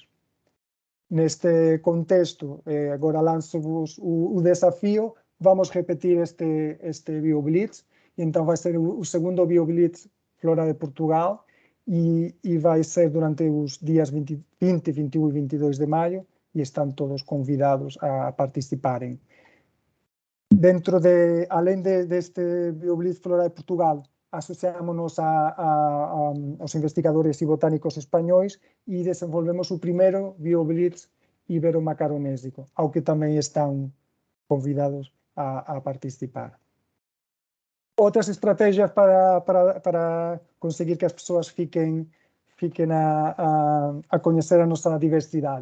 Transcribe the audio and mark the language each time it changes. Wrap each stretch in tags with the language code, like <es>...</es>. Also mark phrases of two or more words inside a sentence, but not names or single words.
<pt>Neste contexto, agora lanço-vos o desafio, vamos repetir este BioBlitz, e então vai ser o segundo BioBlitz Flora de Portugal, e vai ser durante os dias 20, 21 e 22 de maio, e estão todos convidados a participarem. Além deste</pt> <gl>BioBlitz Flora de Portugal, asociámonos aos investigadores e botánicos españois e desenvolvemos o primeiro BioBlitz ibero-macaronésico, ao que tamén están convidados a participar. Outras estrategias para conseguir que as persoas fiquen a coñecer a nosa diversidade.</gl>